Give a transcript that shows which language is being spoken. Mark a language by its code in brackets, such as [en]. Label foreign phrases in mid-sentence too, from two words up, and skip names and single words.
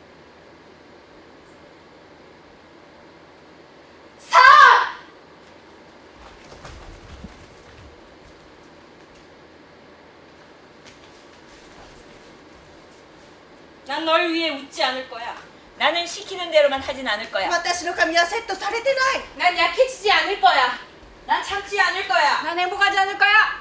[ko] 난 널 위해 웃지 않을 거야. 나는 시키는 대로만 하진 않을 거야. [ja] 私の髪はセットされてない [ko] 난 약해지지 않을 거야. 난 참지 않을 거야. 난 행복하지 않을 거야.